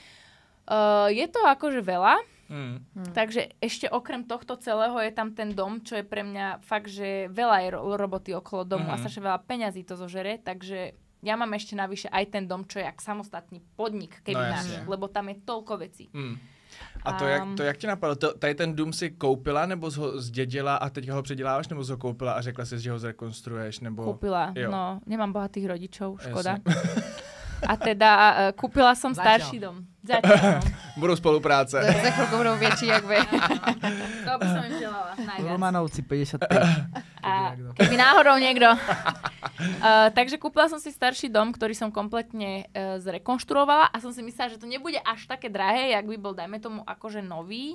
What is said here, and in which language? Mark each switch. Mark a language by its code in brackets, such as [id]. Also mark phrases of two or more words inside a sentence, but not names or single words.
[sk] Je to akože veľa, takže ešte okrem tohto celého je tam ten dom, čo je pre mňa fakt, že veľa je roboty okolo domu a strašne veľa peňazí to zožere, takže ja mám ešte navyše aj ten dom, čo je jak samostatný podnik, keby náš, lebo tam je toľko vecí. [cs] A to jak ti napadlo? Tady ten dům si koupila, nebo ho zdědila a teď ho předěláváš, nebo ho koupila a řekla si, že ho zrekonstruuješ, nebo... [sk] Kúpila, jo. No, nemám bohatých rodičov, škoda. A teda kúpila som starší dom. Zatiaľ. [cs] Budou spolupráce. [sk] Za chvíľku [cs] budou větší, jak vy. [sk] To by som im želala najviac. Romanovci 55. A keby náhodou niekto. Takže kúpila som si starší dom, ktorý som kompletne zrekonštruovala a som si myslela, že to nebude až také drahé, jak by bol, dajme tomu, akože nový.